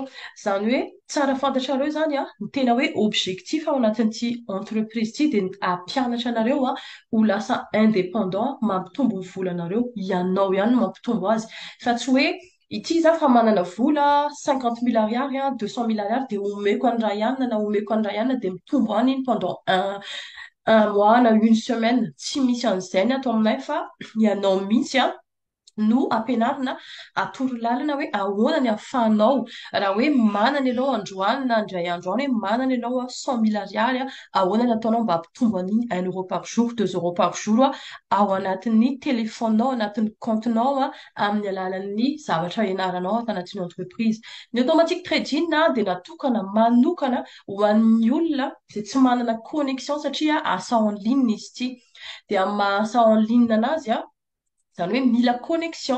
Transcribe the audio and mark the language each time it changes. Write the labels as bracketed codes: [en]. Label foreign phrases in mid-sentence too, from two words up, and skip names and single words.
[mg] Izany hoe tsara fantatrareo zany ny tena hoe objectif ao anatin'ity entreprise ity dia hampianatra anareo ho lasa indépendant mampitombo ny volanareo ianao ihany no mampitombo azy fa tsy hoe ity za fa manana vola 50 000 ariary 200 000 ariary dia omeko any raha ihany na omeko any raha ihany dia mitombo any iny [fr] pendant un mois [mg] na [fr] une semaine. [mg] Tsy misy an'izay ato aminay fa ianao mihitsy no ampianarina atoro lalana hoe ahoana ny ahafahanao raha hoe manana ianao androany na indray androany hoe manana ianao 100 000 ariary ahoana ny ataonao mba hampitombo an'iny 1 € [fr] par jour [mg] 2 € [fr] par jour [mg] ao anatin'ny téléphonenao anatin'ny comptenao amin'ny alalan'ny zavatra ianaranao ato anatin'ny entreprise. Ny automatique trading dia natokana manokana ho an'ny olona izay tsy manana connexion satria asa [fr] en ligne [mg] izy ity dia amin'ny maha asa [fr] en ligne [mg] anazy izany hoe mila connexion.